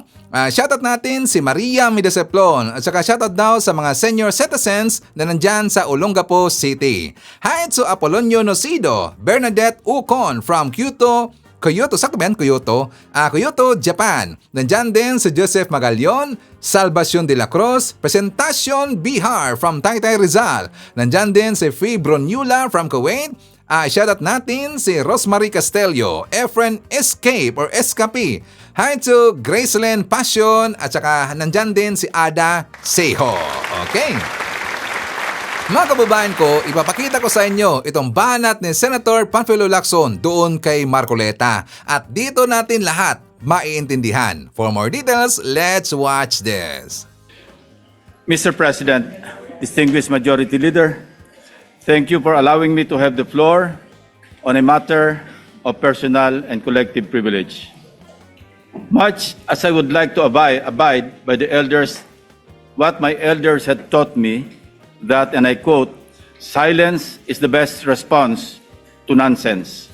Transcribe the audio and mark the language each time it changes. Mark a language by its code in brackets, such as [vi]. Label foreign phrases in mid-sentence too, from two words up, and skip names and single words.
[tl] Shoutout natin si Maria Mideseplon at saka shoutout daw sa mga [en] senior citizens [tl] na nandyan sa Olongapo City. [en] Hi to [tl] Apolonio Nocido, Bernadette Ucon from Kyoto, sakto ba yan? Kyoto, Japan. Nandyan din si Joseph Magallon, Salvacion de la Cruz, Presentacion Bihar from Taytay Rizal. Nandyan din si Fee Bronyula from Kuwait. Shoutout natin si Rosemary Castelio, Efren Escape or Escape. [en] Hi to [tl] Gracelyn Passion at saka nandyan din si Ada Seho. Okay. Mga kababayan ko, ipapakita ko sa inyo itong banat ni Senator Panfilo Lacson doon kay Marcoleta. At dito natin lahat maiintindihan. [en] For more details, let's watch this. Mr. President, distinguished Majority Leader, thank you for allowing me to have the floor on a matter of personal and collective privilege. Much as I would like to abide by the elders, what my elders had taught me, that, and I quote, silence is the best response to nonsense.